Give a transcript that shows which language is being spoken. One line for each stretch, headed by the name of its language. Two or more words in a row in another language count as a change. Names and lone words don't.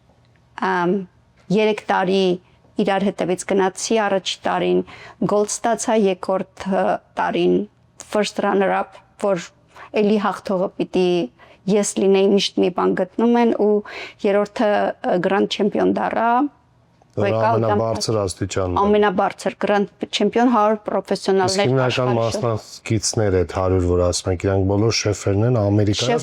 Armenian: 3 տարի իրար հետևից գնացի, առաջի տարին gold ստացա, երկրորդ տարին
English: first runner up,
Armenian: որ էլի հաղթողը պիտի ես լինեի, միշտ մի բան գտնում են ու երրորդը
English: grand champion
Armenian: դառա։ Ամենաբարձր աստիճանն է։ Ամենաբարձր
English: grand champion
Armenian: 100 պրոֆեսիոնալներ Հիմնական մասնակիցներ այդ 100, որ ասում եք, իրանք բոլոր շեֆերն են Ամերիկայից։